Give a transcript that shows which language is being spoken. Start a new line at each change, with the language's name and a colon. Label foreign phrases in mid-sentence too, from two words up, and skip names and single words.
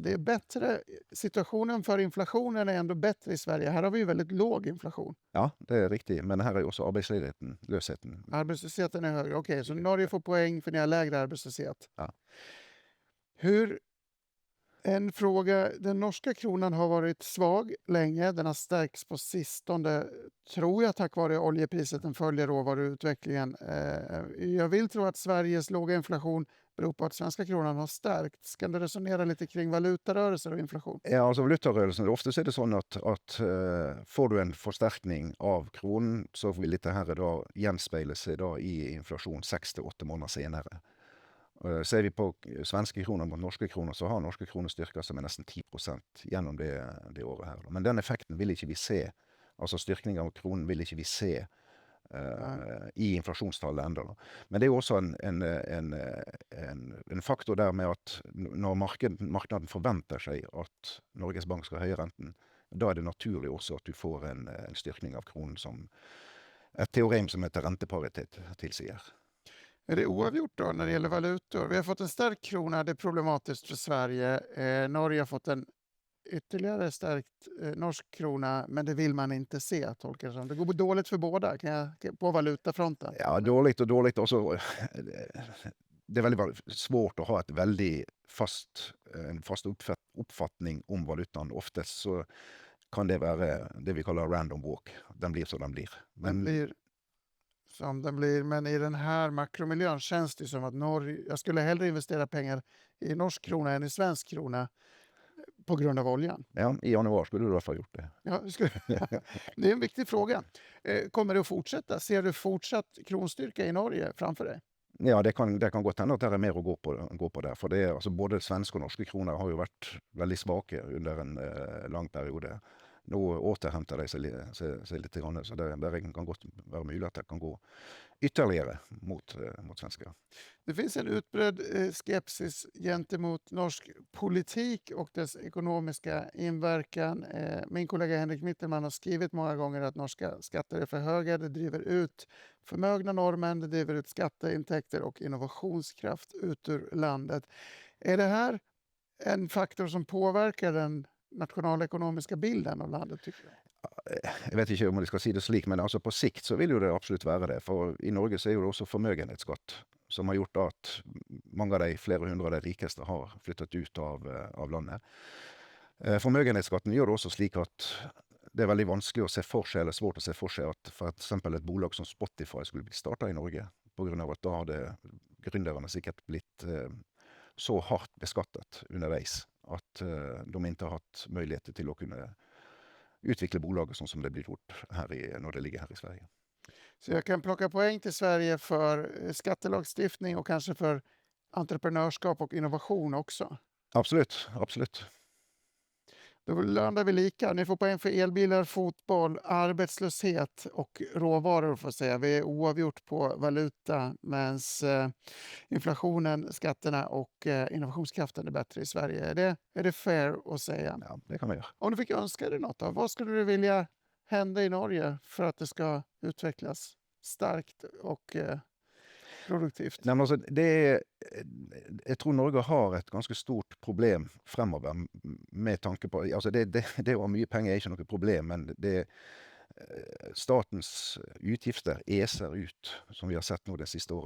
Swedish: Det är bättre, situationen för inflationen är ändå bättre i Sverige. Här har vi ju väldigt låg inflation.
Norwegian: Ja, det er riktig, men her er jo også arbeidsledigheten, løsheten.
Swedish: Arbetslösheten är högre, okej, så Norge får poäng för ni har lägre arbetslöshet. Ja. En fråga, den norska kronan har varit svag länge, den har stärkts på sistone, tror jag, tack vare oljepriset, den följer råvaruutvecklingen. Jag vill tro att Sveriges låga inflation beror på att svenska kronan har stärkts. Kan du resonera lite kring valutarörelser och inflation?
Norwegian: Ja, altså valutarørelsen, ofte så er det sånn at får du en forsterkning av kronen, så vil dette her da gjenspeile seg da i inflasjon 6-8 måneder senere. Ser vi på svenske kroner mot norske kroner, så har norske kroner styrket seg med nesten 10% gjennom det året her. Men den effekten vil ikke vi se, altså styrkning av kronen vil ikke vi se i inflasjonstallet enda. Men det er jo også en faktor der med at når markedet forventer seg at Norges Bank skal høye renten, da er det naturlig også at du får en styrkning av kronen som et teorem som heter renteparitet tilsier.
Swedish: Är det oavgjort då när det gäller valutor? Vi har fått en stark krona, det är problematiskt för Sverige. Norge har fått en ytterligare stärkt norsk krona, men det vill man inte se, tolkar det som. Det går dåligt för båda på valutafronten. Ja, dåligt och dåligt.
Norwegian: Også, det er veldig svårt å ha et veldig fast oppfatning om valutaen. Oftest så kan det være det vi kaller
English: random walk.
Norwegian: Den blir som den blir.
Swedish: Den blir som den blir, men i den här makromiljön känns det som att jag skulle hellre investera pengar i norsk krona än i svensk krona på grund av oljan. Ja, i januari skulle du i alla fall gjort det. Ja, det är en viktig fråga. Kommer det att fortsätta? Ser du fortsatt kronstyrka i Norge framför dig?
Norwegian: Ja, det kan godt hende at det er mer å gå på der. For det, altså både svenske og norske kroner har jo vært veldig svake under en lang periode. Nå återhenter de seg litt, så det kan godt være mulig at det kan gå ytterligare mot svenska.
Swedish: Det finns en utbredd skepsis gentemot norsk politik och dess ekonomiska inverkan. Min kollega Henrik Mittelman har skrivit många gånger att norska skatter är för höga. Det driver ut förmögna norrmän, det driver ut skatteintäkter och innovationskraft ut ur landet. Är det här en faktor som påverkar den nationalekonomiska bilden av landet, tycker du?
Norwegian: Jeg vet ikke om jeg skal si det slik, men altså på sikt så vil jo det absolutt være det. For i Norge så er jo det også formøgenhetsskatt, som har gjort at mange av de flere hundre av de rikeste har flyttet ut av landet. Formøgenhetsskatten gjør det også slik at det er veldig vanskelig å se for seg, eller svårt å se for seg, at for eksempel et bolag som Spotify skulle bli startet i Norge, på grunn av at da hadde gründerne sikkert blitt så hardt beskattet underveis, at de ikke har hatt muligheter til å kunne utvikle bolaget sånn som det blir gjort når det ligger her i Sverige.
Swedish: Så jag kan plocka poäng till Sverige för skattelagstiftning och kanske för entreprenörskap och innovation också? Absolut, absolut. Då landar vi lika. Ni får poäng för elbilar, fotboll, arbetslöshet och råvaror, får säga. Vi är oavgjort på valuta, medan inflationen, skatterna och innovationskraften är bättre i Sverige. Är det fair att säga? Ja, det kan man göra. Om du fick önska dig något, då, vad skulle du vilja hända i Norge för att det ska utvecklas starkt och produktivt?
Norwegian: Nei, men altså, jeg tror Norge har et ganske stort problem fremover med tanke på, altså det å ha mye penger er ikke noe problem, men statens utgifter eser ut, som vi har sett nå de siste årene.